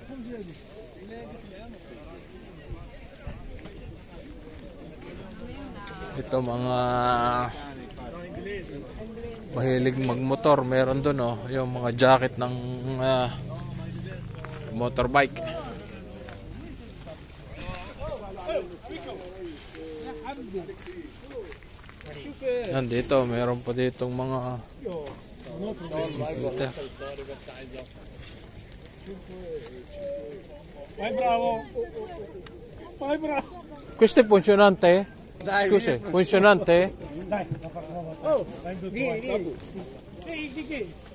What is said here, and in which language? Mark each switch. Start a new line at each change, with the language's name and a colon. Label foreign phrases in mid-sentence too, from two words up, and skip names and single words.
Filipino: Ito mga mahilig magmotor, meron doon yung mga jacket ng motorbike. Yan dito, meron pa ditong mga computer.
Italian: Vai bravo. Vai bravo. Questo è funzionante? Scusi, funzionante? Dai. Oh, vieni. Di che?